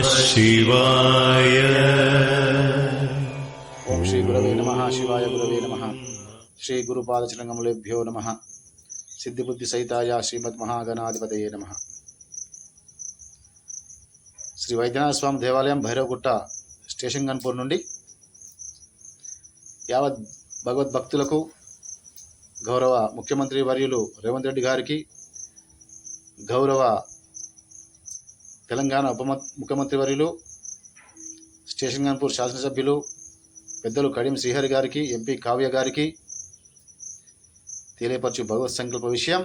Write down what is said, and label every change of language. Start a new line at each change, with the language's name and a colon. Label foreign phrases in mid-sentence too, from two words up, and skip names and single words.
Sanskrit: शिवाय। ओम श्री गुरवे नमः। शिवाय गुरवे नमः। श्री गुरुपादचरणकमलेभ्यो नमः। सिद्धिबुद्धि सहिताय श्रीमद्महागणाधिपतये नमः।
Telugu: శ్రీ వైద్యనాథ స్వామి దేవాలయం భైరవగుట్ట స్టేషన్ గన్పూర్ నుండి యావత్ భగవద్భక్తులకు గౌరవ ముఖ్యమంత్రి వర్యులు రేవంత్ రెడ్డి గారికి, గౌరవ తెలంగాణ ముఖ్యమంత్రి వర్యులు స్టేషన్ గన్పూర్ శాసనసభ్యులు పెద్దలు కడియం శ్రీహరి గారికి, ఎంపీ కావ్య గారికి తెలియపరచు భగవత్ సంకల్ప విషయం.